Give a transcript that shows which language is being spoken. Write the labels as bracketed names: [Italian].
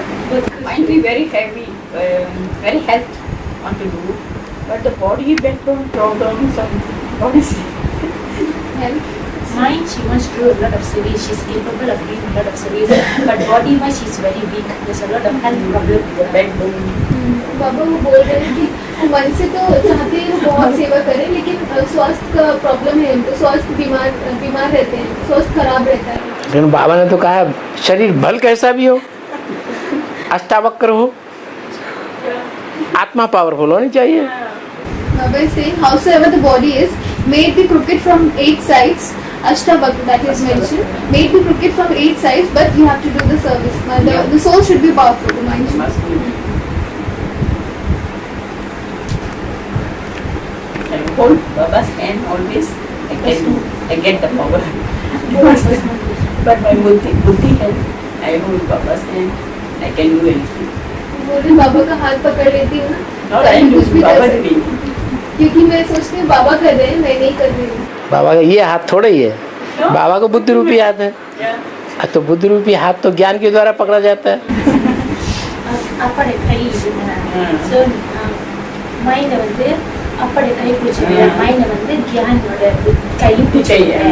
[English] But mind be very heavy, very health want to do, but the body background problem, some body mind, she wants to do a lot of service. She's capable of doing a lot of service. But body-wise, she's very weak. There's a lot of health problem with the backbone. [Hindi] बाबा वो बोल रहे हैं कि मन से तो चाहते हैं वो बहुत सेवा करें, लेकिन स्वास्थ्य का प्रॉब्लम है उनको, स्वास्थ्य बीमार रहते हैं, स्वास्थ्य खराब रहता है। लेकिन बाबा ने तो कहा शरीर भल कैसा भी हो, अष्टावक्र हो, आत्मा पावरफुल होनी चाहिए। [English] Baba is saying, howsoever the body is, may it be crooked from 8 sides, Ashtavakra that is mentioned, may it be crooked from 8 sides, but you have to do the service. The soul should be powerful, the mind should be. I hold Baba's hand always. I get the power. But my buddhi help. I hold Baba's hand. I can do anything. [Hindi] बोल रही बाबा का हाथ पकड़ लेती हूँ ना, [English] Not I am doing, Baba doing. [Hindi] क्योंकि मैं सोचती हूँ बाबा कर रहे हैं, मैं नहीं कर रही हूँ। बाबा का ये हाथ थोड़ा ही है, बाबा को बुद्धि रूपी हाथ है। तो बुद्धि रूपी हाथ तो ज्ञान के द्वारा पकड़ा जाता है। [Tamil] அப்படை கை இதுனா சோ மைண்ட் வந்து அப்படை கை பிடிச்சிட்டு மைண்ட் வந்து தியானோட கை பிடிச்சிட்டு